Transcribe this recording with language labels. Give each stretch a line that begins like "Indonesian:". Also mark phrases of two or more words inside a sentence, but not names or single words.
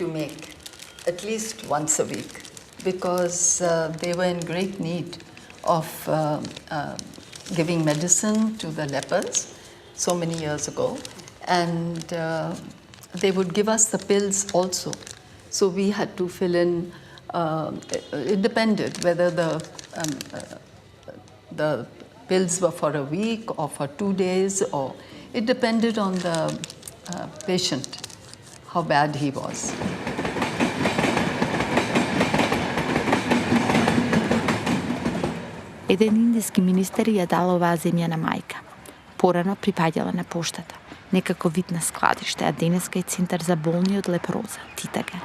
English: make at least once a week because they were in great need of giving medicine to the lepers so many years ago, and they would give us the pills also. So we had to fill in, it depended whether the pills were for a week or for 2 days, or it depended on the patient, how bad he was.
Macedonian: Еден индиски министер ја дал оваа земја на мајка. Порано припаѓала на поштата, некако вид на складиште, а денеска е центар за болни од лепроза, титага.